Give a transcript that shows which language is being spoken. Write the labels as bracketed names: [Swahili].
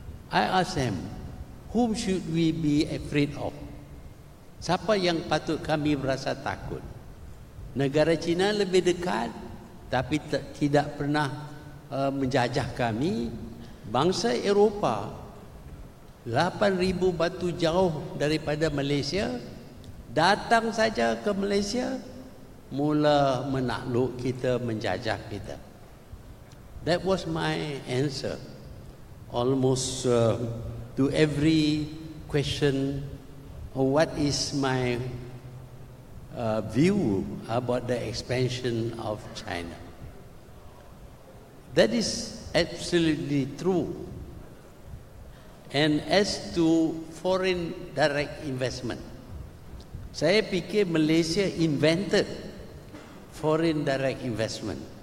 [English] I asked them, whom should we be afraid of? [Malay] Siapa yang patut kami berasa takut? Negara China lebih dekat tapi tidak pernah menjajah kami. Bangsa Eropah 8,000 batu jauh daripada Malaysia datang saja ke Malaysia, mula menakluk kita, menjajah kita. [English] That was my answer. Almost to every question, what is my view about the expansion of China. That is absolutely true. And as to foreign direct investment, [Malay] saya fikir [English] Malaysia invented foreign direct investment.